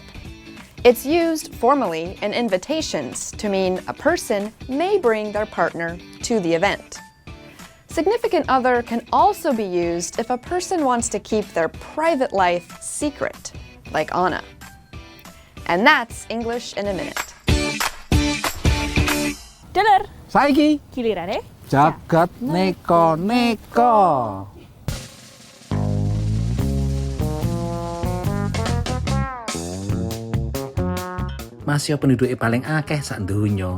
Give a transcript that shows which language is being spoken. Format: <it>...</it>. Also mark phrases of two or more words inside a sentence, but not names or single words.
<en>It's used formally in invitations to mean a person may bring their partner to the event. Significant other can also be used if a person wants to keep their private life secret, like Anna. And that's English in a Minute.</en> <jv>Dulur, saiki gilirane jagat neko-neko.</jv> <id>Masih penduduknya paling</id> <jv>akeh sak donya.</jv>